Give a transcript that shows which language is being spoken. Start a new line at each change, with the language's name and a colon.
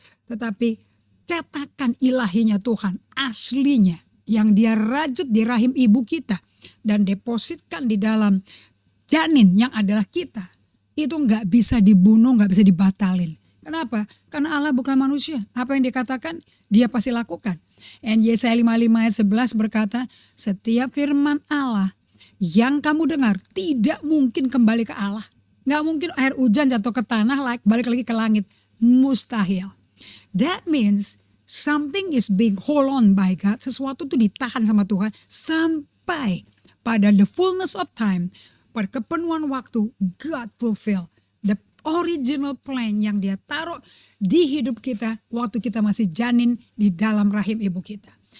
Indonesian: Tetapi cetakan ilahinya Tuhan, aslinya yang Dia rajut di rahim ibu kita dan depositkan di dalam janin yang adalah kita, itu nggak bisa dibunuh, nggak bisa dibatalin. Kenapa? Karena Allah bukan manusia. Apa yang dikatakan, Dia pasti lakukan.
English: And
Indonesian: Yesaya 55 ayat 11 berkata, setiap firman Allah yang kamu dengar tidak mungkin kembali ke Allah. Gak mungkin air hujan jatuh ke tanah, balik lagi ke langit. Mustahil.
English: That means something is being hold on by God.
Indonesian: Sesuatu itu ditahan sama Tuhan sampai pada
English: the fullness of time,
Indonesian: pada kepenuhan waktu,
English: God fulfill the original plan
Indonesian: yang dia taruh di hidup kita waktu kita masih janin di dalam rahim ibu kita.